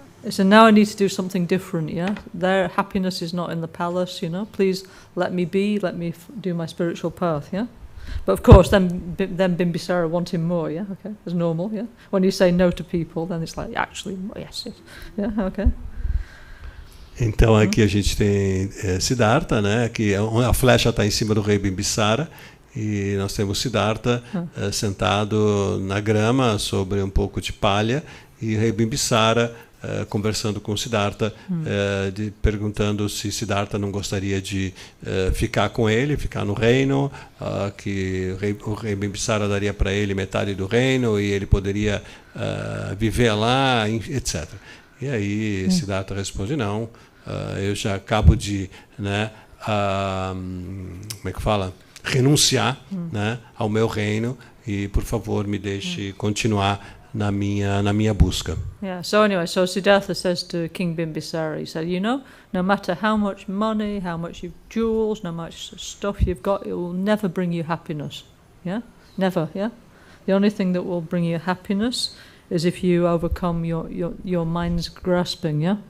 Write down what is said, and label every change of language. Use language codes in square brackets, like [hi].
[en] So now I need to do something different, yeah? Their happiness is not in the palace, you know? Please let me be, let me do my spiritual path, yeah? But of course, then Bimbisara want him more, yeah? Okay, as normal, yeah? When you say no to people, then it's like, actually, yes. Yeah, okay. [pt] Então aqui a gente tem Siddhartha, né? Que a flecha está em cima do rei Bimbisara, e nós temos Siddhartha sentado na grama sobre um pouco de palha, e o rei Bimbisara conversando com Siddhartha, perguntando se Siddhartha não gostaria de ficar com ele, ficar no reino, que o rei Bimbisara daria para ele metade do reino, e ele poderia viver lá, etc. E aí Siddhartha responde, não, eu já acabo de, né, como é que fala? Renunciar, né, ao meu reino, e por favor me deixe continuar na minha busca. [en] Yeah, so anyway, so Siddhartha says to King Bimbisara, he said, you know, no matter how much money, how much jewels, no much stuff you've got, it will never bring you happiness. Yeah? Never, yeah? The only thing that will bring you happiness is if you overcome your mind's grasping, yeah?